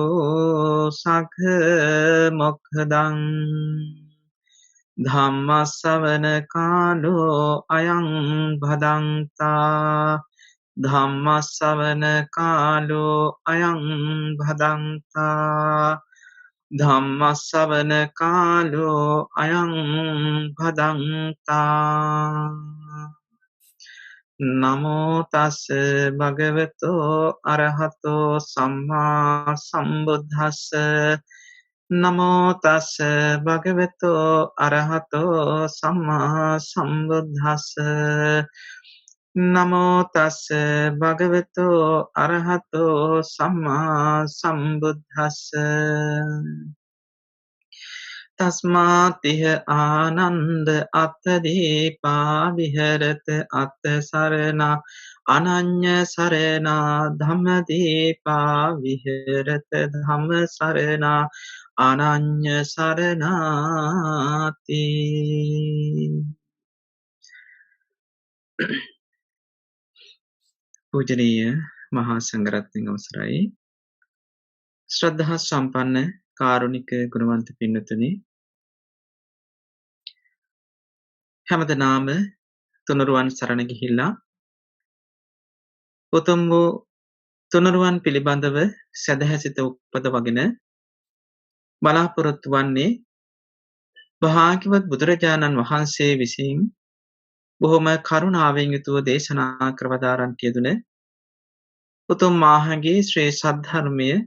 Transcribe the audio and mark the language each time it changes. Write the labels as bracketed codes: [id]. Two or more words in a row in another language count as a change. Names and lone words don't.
[pi] सघमुखदं धम्मसवनकालो अयं भदन्ता धम्मसवनकालो अयं भदन्ता धम्मसवनकालो अयं भदन्ता नमो तस् भगवतो अरहतो सम्मा सम्बुद्धस्स नमो तस् भगवतो अरहतो सम्मा सम्बुद्धस्स नमो तस् भगवतो अरहतो सम्मा सम्बुद्धस्स तस्मातिह आनंद अत्तदीपा विहरत अत्त सरना अनन्य सरना धम्मदीपा विहरत धम्म सरना अनन्य [si] सरनाति पूजनीय महासंඝරත්නයන් අවසරයි ශ්‍රද්ධා සම්පන්න කාරුණික ගුණවන්ත පින්නතුනි හැමදෙනාම තුනුරුවන් සරණ ගිහිල්ලා උතුම් වූ තුනුරුවන් පිළිබඳව සදහැසිත උපදවගෙන බලාපොරොත්තු වන්නේ භාග්‍යවත් බුදුරජාණන් වහන්සේ විසින් බොහොම කරුණාවෙන් යුතුව දේශනා කර වදාරන්ට යෙදුන උතුම් මාහගේ ශ්‍රී සද්ධර්මය